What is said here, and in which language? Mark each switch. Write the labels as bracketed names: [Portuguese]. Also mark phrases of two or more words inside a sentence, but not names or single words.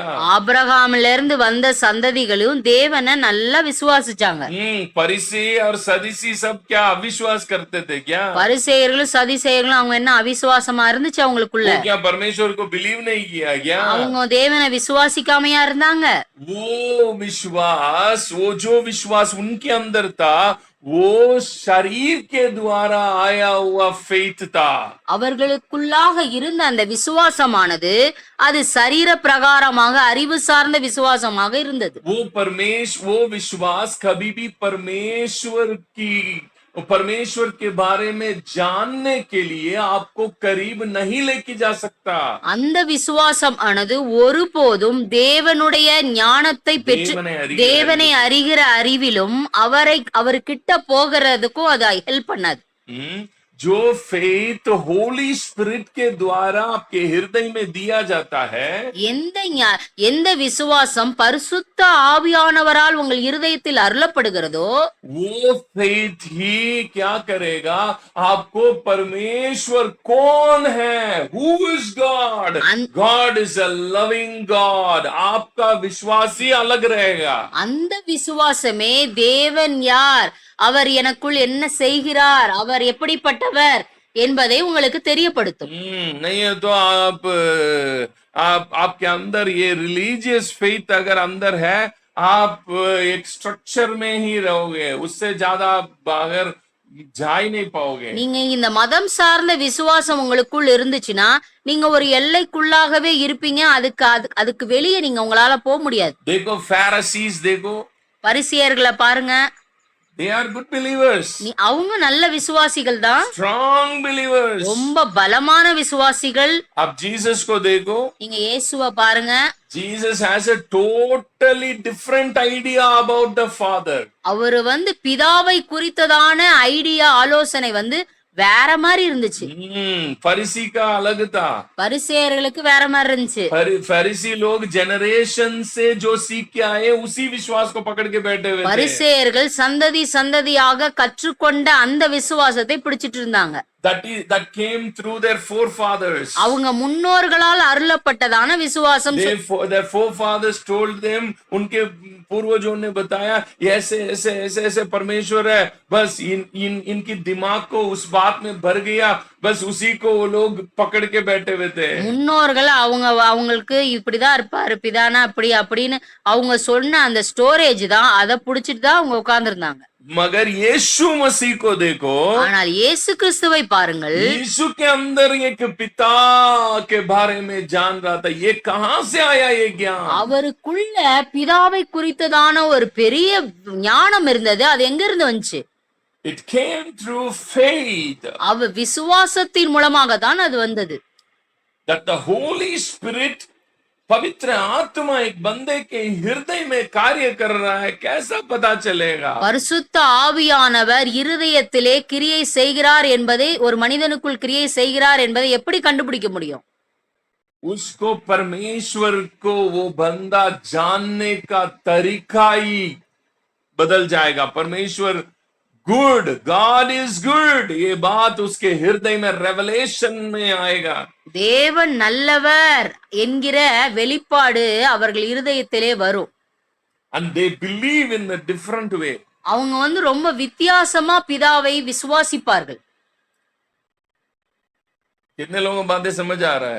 [Tamil] ஆபிரகாம்ல இருந்து வந்த சந்ததிகளும் தேவனை நல்லா விசுவாசிச்சாங்க. [Hindi] फरीसी और सदूसी सब क्या अविश्वास करते थे क्या? [Tamil] பரிசேயர்களும் சதிசேயர்களும் அவங்க என்ன அவிசுவாசமா இருந்துச்சு அவங்களுக்குள்ள? [Hindi] क्या परमेश्वर को बिलीव नहीं किया क्या? [Tamil] அவங்க தேவனை விசுவாசிக்காமையா இருந்தாங்க? [Hindi] वो विश्वास, वो जो विश्वास उनके अंदर था, वो शरीर के द्वारा आया हुआ फेथ था। [Tamil] அவர்களுக்குள்ளாக இருந்த அந்த விசுவாசமானது அது சரீர பிரகாரமாக, அறிவு சார்ந்த விசுவாசமாக இருந்தது. [Hindi] वो विश्वास कभी भी परमेश्वर की परमेश्वर के बारे में जानने के लिए आपको करीब नहीं लेके जा सकता। [Tamil] அந்த விசுவாசம் ஆனது ஒருபோதும் தேவனுடைய ஞானத்தை பெற்று தேவனை அறிகிற அறிவிலும் அவர்கிட்ட போகிறதுக்கும் அது ஹெல்ப் பண்ணாது. [Hindi] जो फेथ [English] Holy Spirit [Hindi] के द्वारा आपके हृदय में दिया जाता है, [Tamil] எந்த விசுவாசம் பரிசுத்த ஆவியானவரால் உங்கள் இருதயத்தில் அருளப்படுகிறதோ [Hindi] वो फेथ ही क्या करेगा, आपको परमेश्वर कौन है, [English] who is God, God is a loving God, [Hindi] आपका विश्वास ही अलग रहेगा. [Tamil] அந்த விசுவாசமே தேவன் யார், அவர் எனக்குள் என்ன செய்கிறார், அவர் எப்படிப்பட்டவர் என்பதை உங்களுக்கு தெரியப்படுத்தும். [Hindi] नहीं है तो आपके अंदर ये [English] religious faith [Hindi] अगर अंदर है, आप एक स्ट्रक्चर में ही रहोगे, उससे ज्यादा बाहर जा ही नहीं पाओगे. [Tamil] நீங்க இந்த மதம் சார்ந்த விசுவாசம் உங்களுக்குள் இருந்துச்சுன்னா நீங்க ஒரு எல்லைக்குள்ளாகவே இருப்பீங்க. அதுக்கு வெளியே நீங்க உங்களால போக முடியாது. [Hindi] देखो Pharisees, देखो [Tamil] பரிசேயர்களை பாருங்க. [English] They are good believers. [Tamil] அவங்க நல்ல விசுவாசிகள் தான். [English] Strong believers. [Tamil] ரொம்ப பலமான விசுவாசிகள். [Hindi] अब जीसस को देखो. [Tamil] நீங்க இயேசுவை பாருங்க. [English] Jesus has a totally different idea about the Father. [Tamil] அவரு பிதாவை குறித்ததான ஐடியா ஆலோசனை வேற மாதிரி இருந்துச்சு. [Hindi] फरीसी का अलग था. [Tamil] பரிசேயர்களுக்கு வேற மாதிரி இருந்துச்சு. [Hindi] फरीसी लोग जनरेशन से जो सीख के आए उसी विश्वास को पकड़ के बैठे हुए थे. [Tamil] பரிசேயர்கள் சந்ததி சந்ததியாக கற்றுக்கொண்ட அந்த விசுவாசத்தை பிடிச்சிட்டு இருந்தாங்க. [English] That came through their forefathers. [Tamil] அவங்க முன்னோர்களால் அருளப்பட்டதான விசுவாசம். [English] Their forefathers told them, [Hindi] उनके पूर्वजों ने बताया ऐसे ऐसे ऐसे ऐसे परमेश्वर है, बस इनकी दिमाग को उस बात में भर गया, बस उसी को वो लोग पकड़ के बैठे हुए थे. [Tamil] முன்னோர்கள் அவங்களுக்கு இப்படிதான் இருப்பாரு பிதானா அப்படி அப்படின்னு அவங்க சொன்ன அந்த ஸ்டோரேஜ் தான், அதை புடிச்சிட்டு தான் அவங்க உட்கார்ந்து இருந்தாங்க. [Hindi] मगर यीशु मसीह को देखो. [Tamil] ஆனால் இயேசு கிறிஸ்துவை பாருங்கள். [Hindi] यीशु के अंदर एक पिता के बारे में जान रहा था. ये कहां से आया ये ज्ञान? [Tamil] அவருக்குள்ள பிதாவை குறித்ததான ஒரு பெரிய ஞானம் இருந்தது. அது எங்க இருந்து வந்துச்சு? [English] It came through faith. [Tamil] அவ விசுவாசத்தின் மூலமாக தான் அது வந்தது. [English] That the Holy Spirit, [Hindi] पवित्र आत्मा एक बंदे के हृदय में कार्य कर रहा है, कैसा पता चलेगा? [Tamil] பரிசுத்த ஆவியானவர் இருதயத்திலே கிரியை செய்கிறார் என்பதை, ஒரு மனிதனுக்குள் கிரியை செய்கிறார் என்பதை எப்படி கண்டுபிடிக்க முடியும்? [Hindi] उसको परमेश्वर को वो बंदा जानने का तरीका ही बदल जाएगा. परमेश्वर गुड, [English] God is good, [Hindi] ये बात उसके हृदय में रेवलेशन में आएगा. [Tamil] தேவன் நல்லவர் என்கிற வெளிப்பாடு அவர்கள் இருதயத்திலே வரும். [English] And they believe in a different way. [Tamil] அவங்க ரொம்ப வித்தியாசமா பிதாவை விசுவாசிப்பார்கள். [Hindi] कितने लोगों को बातें समझ आ रहा है?